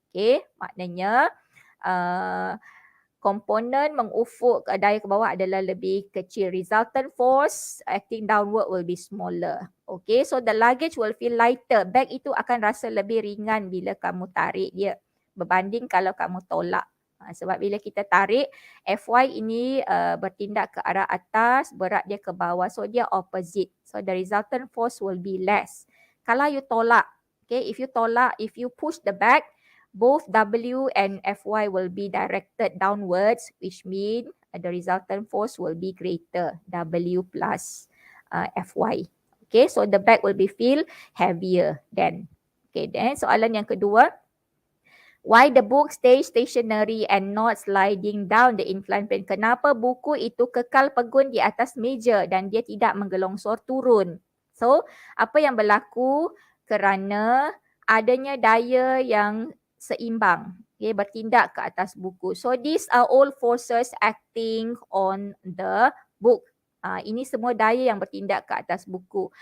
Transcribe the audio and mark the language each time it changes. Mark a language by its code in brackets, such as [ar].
[ms] Okay, maknanya komponen mengufuk daya ke bawah adalah lebih kecil. [en] Resultant force acting downward will be smaller. Okay, so the luggage will feel lighter. [ms] Bag itu akan rasa lebih ringan bila kamu tarik dia berbanding kalau kamu tolak. Sebab bila kita tarik, FY ini bertindak ke arah atas, berat dia ke bawah. So dia opposite. [en] So the resultant force will be less. [ms] Kalau you tolak, okay, [en] if you push the bag, both W and FY will be directed downwards, which means the resultant force will be greater, W plus FY. Okay, so the bag will be feel heavier then. Okay, then soalan yang kedua. Why the book stays stationary and not sliding down the inclined plane? [ms] Kenapa buku itu kekal pegun di atas meja dan dia tidak menggelongsor turun? So, apa yang berlaku? Kerana adanya daya yang seimbang, okay, bertindak ke atas buku. [en] So these are all forces acting on the book. [ms] Ini semua daya yang bertindak ke atas buku.